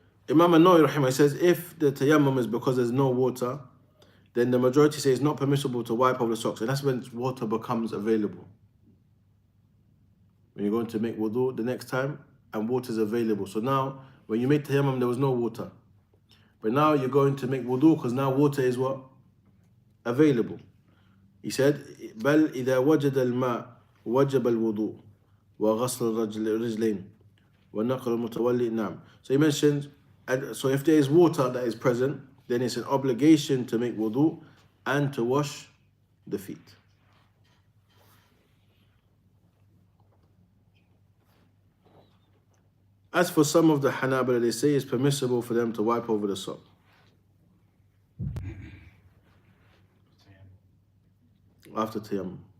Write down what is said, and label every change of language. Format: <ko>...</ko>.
<en>Imam An-Nawawi rahimah says if the tayammum is because there's no water, then the majority say it's not permissible to wipe off the socks, and that's when water becomes available. When you're going to make wudu the next time and water is available. So now, when you made tayammum, there was no water. But now you're going to make wudu because now water is what? Available. He said,</en> <ar>بل إذا وجد الماء وجب الوضوء وغسل الرجلين ونقل المتولي نعم.</ar> <en>So he mentioned, so if there is water that is present, then it's an obligation to make wudu and to wash the feet. As for some of the Hanabala, they say it's permissible for them to wipe over the sock after tayammum.</en>